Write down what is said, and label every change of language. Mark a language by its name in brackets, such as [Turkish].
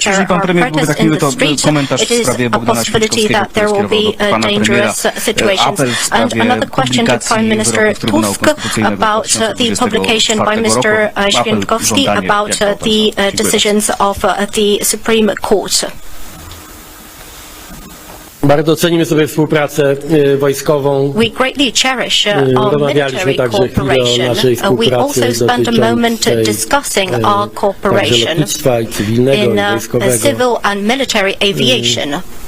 [English] There are protests in the streets. It is a possibility that there will be dangerous situations. And another question to Prime Minister Tusk about the publication by Mr. Święczkowski about the decisions of the Supreme Court. [Polish] Bardzo cenimy sobie współpracę wojskową. [English] We greatly cherish our military cooperation. We also spent a moment discussing our cooperation in civil and military aviation.